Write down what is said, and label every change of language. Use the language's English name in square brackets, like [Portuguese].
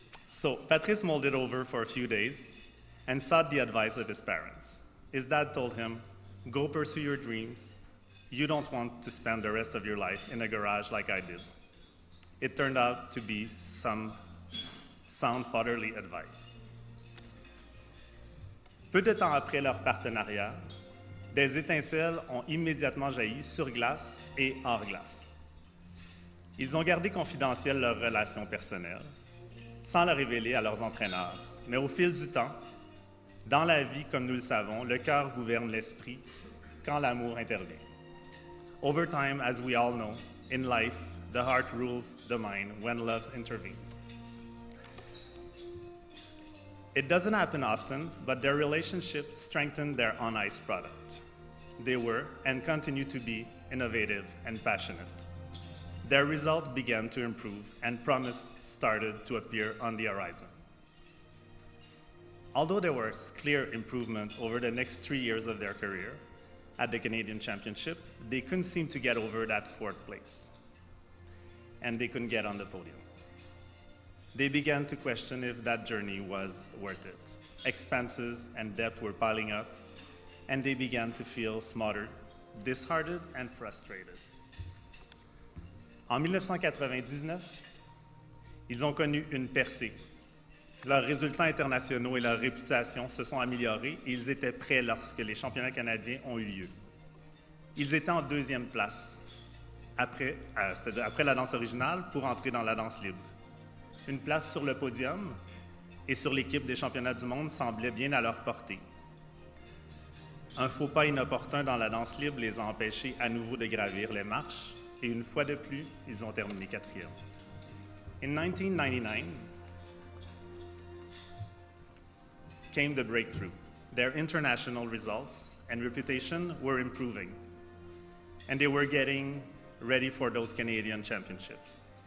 [English] So Patrice mulled it over for a few days and sought the advice of his parents. His dad told him, "Go pursue your dreams. You don't want to spend the rest of your life in a garage like I did." It turned out to be some sound fatherly advice. [French] Peu de temps après leur partenariat, des étincelles ont immédiatement jailli sur glace et hors glace. Ils ont gardé confidentielle leur relation personnelle, sans la révéler à leurs entraîneurs. Mais au fil du temps, dans la vie, comme nous le savons, le cœur gouverne l'esprit quand l'amour intervient. [English] Over time, as we all know, in life, the heart rules the mind when love intervenes. It doesn't happen often, but their relationship strengthened their on-ice product. They were, and continue to be, innovative and passionate. Their result began to improve, and promise started to appear on the horizon. Although there was clear improvement over the next 3 years of their career at the Canadian Championship, they couldn't seem to get over that fourth place, and they couldn't get on the podium. They began to question if that journey was worth it. Expenses and debt were piling up, and they began to feel smothered, disheartened, and frustrated. [French] En 1999, ils ont connu une percée. Leurs résultats internationaux et leur réputation se sont améliorés et ils étaient prêts lorsque les championnats canadiens ont eu lieu. Ils étaient en deuxième place, c'est-à-dire après la danse originale, pour entrer dans la danse libre. Une place sur le podium et sur l'équipe des championnats du monde semblait bien à leur portée. Un faux pas inopportun dans la danse libre les a empêchés à nouveau de gravir les marches et une fois de plus, ils ont terminé quatrième. [English] In 1999 came the breakthrough. Their international results and reputation were improving, and they were getting ready for those Canadian championships.